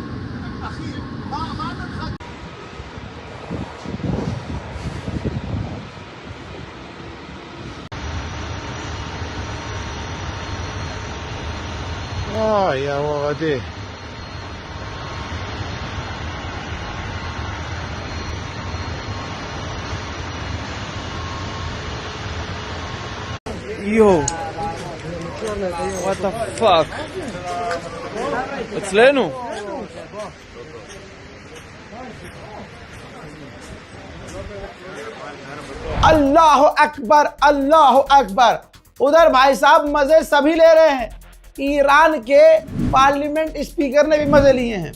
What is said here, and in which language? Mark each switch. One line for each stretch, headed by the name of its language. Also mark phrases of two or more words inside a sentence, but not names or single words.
Arabic: يا ولدي
English: Yo, what the fuck?
Hebrew: אצלנו.
Arabic: الله أكبر، الله أكبر.
Hindi: उधर भाई साहब मजे सभी ले रहे हैं। ईरान के
English: parliament speaker
Hindi: ने भी मजे लिए हैं।